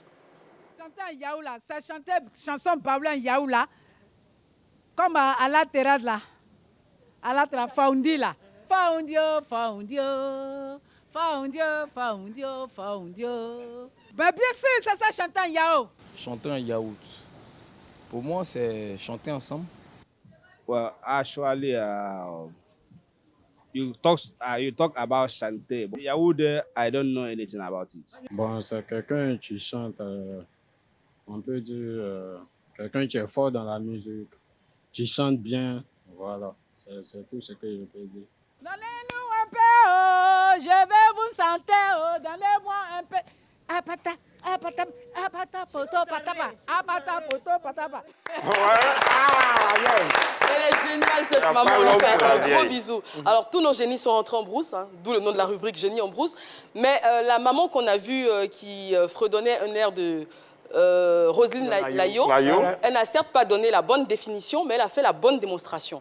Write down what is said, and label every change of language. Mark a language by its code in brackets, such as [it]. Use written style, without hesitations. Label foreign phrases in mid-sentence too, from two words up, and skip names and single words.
[fr] Chanter en yaourt, là, ça chantait chanson Pablo en yaourt, là, comme à la terrasse, là, à la terrasse, Faundi, là. Faundio, Faundio, Faundio, Faundio, Faundio. Ben bien sûr, ça chanter en yaourt. Chanter en yaourt. Pour moi, c'est chanter ensemble. [en] Well, actually, you talk about chanter. Yaourt, I don't know anything about it. [fr] Bon, c'est quelqu'un qui chante, on peut dire, quelqu'un qui est fort dans la musique, qui chante bien, voilà, c'est tout ce que je peux dire. Donnez-nous un peu, oh, je vais vous chanter, oh, donnez-moi un peu. Apata, apata, apata, poto, patapa, apata, poto, patapa. Elle est géniale cette maman, on lui fait un gros bisou. Alors tous nos génies sont rentrés en brousse, hein, d'où le nom de la rubrique Génie en brousse. Mais la maman qu'on a vue qui fredonnait un air de Roselyne Layo, elle n'a certes pas donné la bonne définition, mais elle a fait la bonne démonstration.